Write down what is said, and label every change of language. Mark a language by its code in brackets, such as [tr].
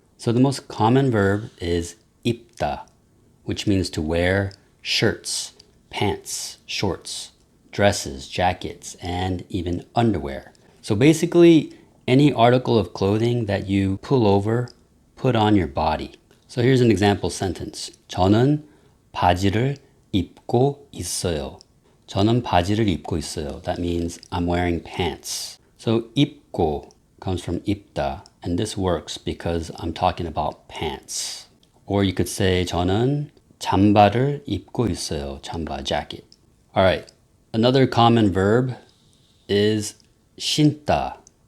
[en] So the most common verb is 입다, which means to wear shirts, pants, shorts, dresses, jackets, and even underwear. So basically, any article of clothing that you pull over, put on your body. So here's an example sentence. [ko] 저는 바지를 입고 있어요. 저는 바지를 입고 있어요. [en] That means I'm wearing pants. So 입고 comes from 입다, and this works because I'm talking about pants. Or you could say [ko] 저는 잠바를 입고 있어요. [en] 잠바, jacket. All right. Another common verb is 신다.